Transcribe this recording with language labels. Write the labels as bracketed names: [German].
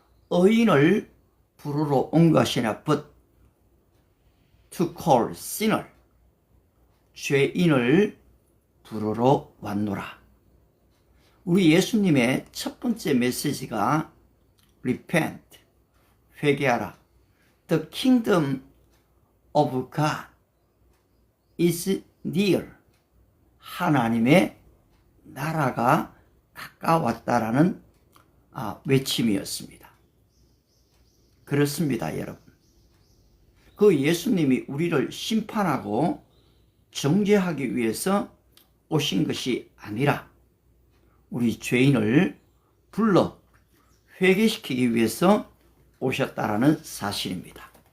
[Korean] 의인을 부르러 온 것이 아니라 [English] but to call sinner. [Korean] 죄인을 부르러 왔노라. 우리 예수님의 첫 번째 메시지가 repent, 회개하라. [English] The kingdom of God is near. [Korean] 하나님의 나라가 가까웠다라는 외침이었습니다. 그렇습니다, 여러분. 그 예수님이 우리를 심판하고 정죄하기 위해서 오신 것이 아니라 우리 죄인을 불러 회개시키기 위해서 오셨다라는 사실입니다.